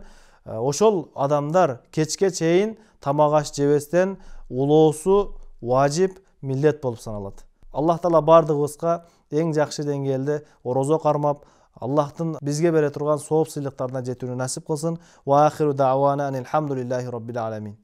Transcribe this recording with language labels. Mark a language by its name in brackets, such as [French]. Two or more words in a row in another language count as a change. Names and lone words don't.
[Kyrgyz] Ошол адамдар кечке чейин тамак аш жебестен улоосу важип, милдет болуп саналат. Аллах Таала бардыгыбызга эң жакшы деңгээлде орозо кармап, Аллахтын бизге бере турган сооп сыйлыктарына жетүүнү насип кылсын. [Arabic] وآخر دعوانا أن الحمد لله رب العالمين.